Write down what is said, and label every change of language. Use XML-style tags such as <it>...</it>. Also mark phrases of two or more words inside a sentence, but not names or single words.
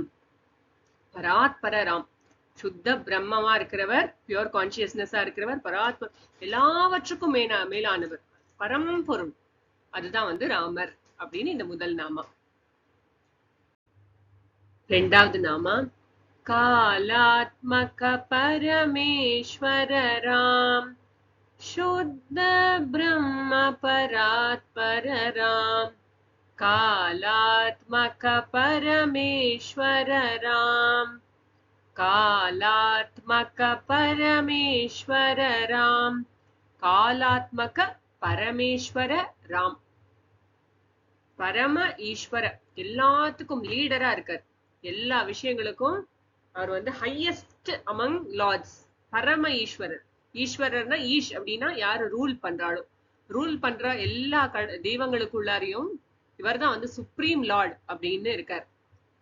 <ta>பராத் பரராம், சுத்த பிரம்மமா இருக்கிறவர்,</ta> <en>pure consciousness</en> <ta>இருக்கிறவர், பராத்ம எல்லாவற்றுக்கும் மேலானவர், பரம்பொருள். அதுதான் வந்து ராமர் அப்படின்னு இந்த முதல் நாமா. ரெண்டாவது நாமா</ta> <sa>कालात्मक परमेश्वर राम, शुद्ध ब्रह्म परात्पर राम, कालात्मक परमेश्वर राम, कालात्मक परमेश्वर राम, कालात्मक परमेश्वर राम.</sa> <ta>பரம ஈஸ்வர, எல்லாத்துக்கும் லீடரா இருக்கார். எல்லா விஷயங்களுக்கும் அவர் வந்து</ta> <en>highest among lords.</en> <ta>பரம ஈஸ்வரர். ஈஸ்வரர்னா ஈஷ் அப்படின்னா யாரு ரூல் பண்றாளோ, ரூல் பண்ற எல்லா தெய்வங்களுக்குள்ளாரையும் இவர் தான் வந்து</ta> <en>supreme lord</en> <ta>அப்படின்னு இருக்கார்.</ta>